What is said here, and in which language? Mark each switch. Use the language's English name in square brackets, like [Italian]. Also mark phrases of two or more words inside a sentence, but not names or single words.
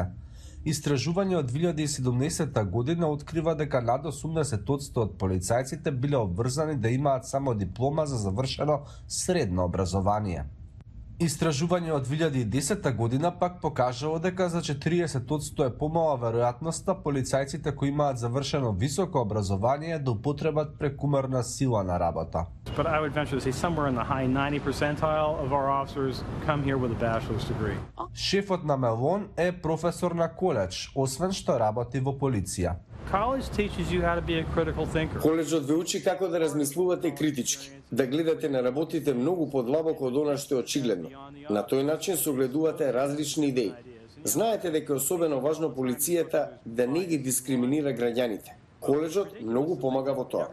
[Macedonian] Истражување од 2017 година открива дека над 80% од полицајците биле обврзани да имаат само диплома за завршено средно образование. Истражување од 2010 година пак покажало дека за 40% е помала веројатноста полицајците кои имаат завршено високо образование да употребат прекумерна сила на работа. [English] But I would venture to say somewhere in the high 90 percentile of our officers come here with a bachelor's degree. [Macedonian] Шефот на Мелон е професор на коледж, освен што работи во полиција. [English] College teaches you how to be a critical thinker. [Macedonian] Коледжот ве учи како да размислувате критички, да гледате на работите многу подлабоко од она што е очигледно. На тој начин согледувате различни идеи. Знаете дека е особено важно полицијата да не ги дискриминира граѓаните. Коледжот многу помага во тоа.